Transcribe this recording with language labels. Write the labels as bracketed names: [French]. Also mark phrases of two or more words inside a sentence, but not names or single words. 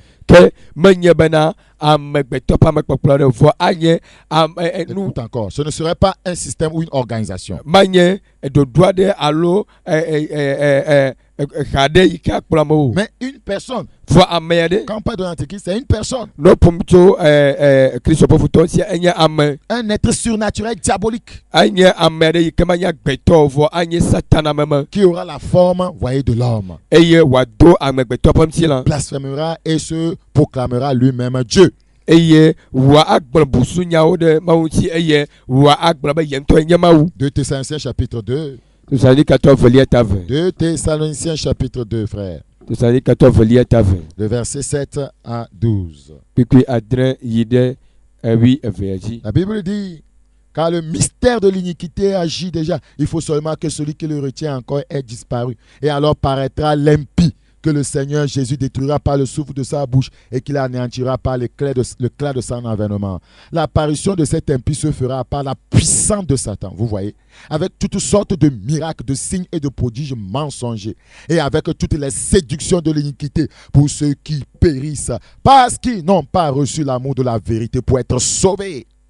[Ewe] Ke menye bena amegbetɔ ƒe amekpɔkplɔ ɖe vɔ anye nu [French] Écoute encore, ce ne serait pas un système ou une organisation. [Ewe] manye ɖoɖo aɖe alo xa ɖe yi ke akplɔ amewo. [French] Mais une personne, [Ewe] Vɔ ame aɖe [French] quand on parle de l'Antéchrist, c'est une personne, [Ewe] ne ƒom tso Kristo ƒe futɔ sia enye ame. [French] un être surnaturel diabolique [Ewe] Anye ame aɖe yi ke manye agbetɔ vɔ anye satana meme [French] qui aura la forme, voyez, de l'homme. [Ewe] eye wòado amegbetɔ ƒe ŋutilã [French] Blasphémera et se proclamera lui-même Dieu. [Ewe] eye wòa agblɔ busunyawo ɖe Mawu ŋuti eye wòa agblɔ be ye ŋutɔ nye Mawu. [French] 2 Thessaloniciens chapitre 2. [Ewe] Thessalonikatɔ velia ta ve. [French] 2 Thessaloniciens chapitre 2, frère. [Ewe] Thessalonikatɔ velia ta ve. [French] Le verset 7 à 12. [Ewe] Kpikpi adre yi ɖe ewi evea dzi. [French] La Bible dit: Car le mystère de l'iniquité agit déjà. Il faut seulement que celui qui le retient encore ait disparu. Et alors paraîtra l'impie que le Seigneur Jésus détruira par le souffle de sa bouche et qu'il anéantira par l'éclat de son avènement. L'apparition de cet impie se fera par la puissance de Satan, vous voyez, avec toutes sortes de miracles, de signes et de prodiges mensongers, et avec toutes les séductions de l'iniquité pour ceux qui périssent, parce qu'ils n'ont pas reçu l'amour de la vérité pour être sauvés.